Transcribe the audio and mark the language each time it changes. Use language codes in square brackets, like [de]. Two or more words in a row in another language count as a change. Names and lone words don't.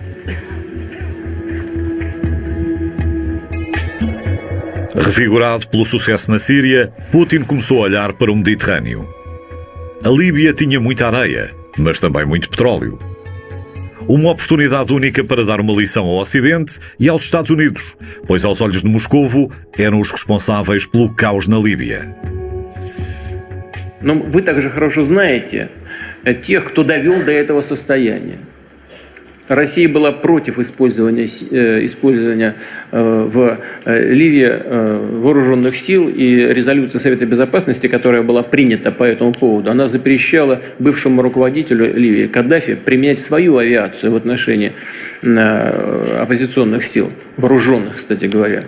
[pt] Revigorado pelo sucesso na Síria, Putin começou a olhar para o Mediterrâneo. A Líbia tinha muita areia, mas também muito petróleo. Uma oportunidade única para dar uma lição ao Ocidente и aos Estados Unidos, pois aos olhos de Moscovo eram os responsáveis pelo caos на Líbia. [ru] Но вы также хорошо знаете тех, кто довел до этого состояния. Россия была против использования в Ливии вооруженных сил, и резолюция Совета Безопасности, которая была принята по этому поводу, она запрещала бывшему руководителю Ливии Каддафи применять свою авиацию в отношении оппозиционных сил, вооруженных, кстати говоря.